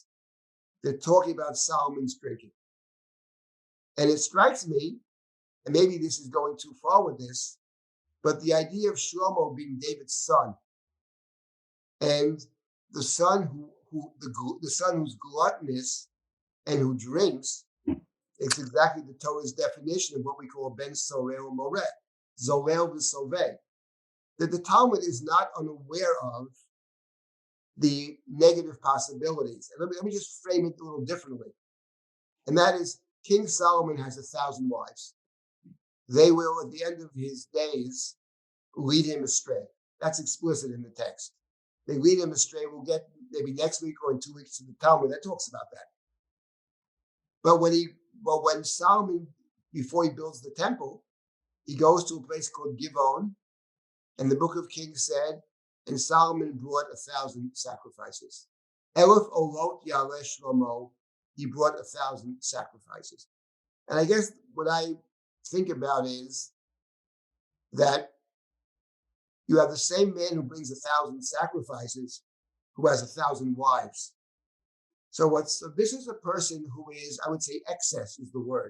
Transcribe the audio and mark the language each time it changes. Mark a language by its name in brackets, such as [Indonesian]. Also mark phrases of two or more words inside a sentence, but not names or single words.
[English] They're talking about Solomon's drinking. And it strikes me, and maybe this is going too far with this, but the idea of Shlomo being David's son, and the son the son who's gluttonous and who drinks, it's exactly the Torah's definition of what we call [Hebrew] בן סורר מורה, זולל וסובא. [English] That the Talmud is not unaware of the negative possibilities. And let me just frame it a little differently. And that is, King Solomon has 1,000 wives. They will, at the end of his days, lead him astray. That's explicit in the text. They lead him astray. We'll get maybe next week or in 2 weeks to the Talmud that talks about that. But when Solomon, before he builds the temple, he goes to a place called Givon, and the book of Kings said, and Solomon brought 1,000 sacrifices. [Hebrew] אלף עולות יעלה שלמה, [English] he brought 1,000 sacrifices. And I guess what I think about is that you have the same man who brings 1,000 sacrifices who has 1,000 wives. So this is a person who is, I would say, excess is the word.